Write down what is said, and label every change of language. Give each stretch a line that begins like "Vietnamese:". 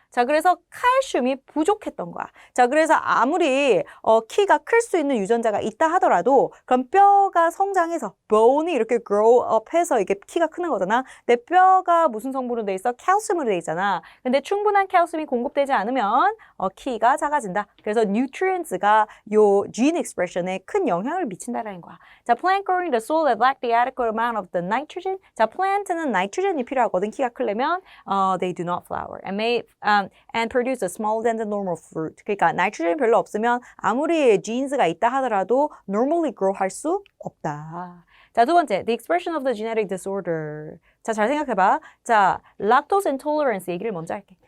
Korean: 자, 그래서 칼슘이 부족했던 거야. 자, 그래서 아무리 키가 클 수 있는 유전자가 있다 하더라도 그럼 뼈가 성장해서 bone이 이렇게 grow up 해서 이게 키가 크는 거잖아. 내 뼈가 무슨 성분으로 돼 있어? 칼슘으로 돼 있잖아. 근데 충분한 칼슘이 공급되지 않으면 키가 작아진다. 그래서 nutrients가 요 gene expression에 큰 영향을 미친다라는 거야.
English: 자, plant growing the soil that lack the adequate amount of the nitrogen.
Korean: 자, plant는 나이트로젠이 필요하거든. 키가 크려면
English: they do not flower and produce a smaller than the normal fruit.
Korean: 그러니까 나이트로젠이 별로 없으면 아무리 genes가 있다 하더라도 normally grow 할 수 없다. 자, 두 번째,
English: the expression of the genetic disorder.
Korean: 자, 잘 생각해봐. 자, lactose intolerance 얘기를 먼저 할게.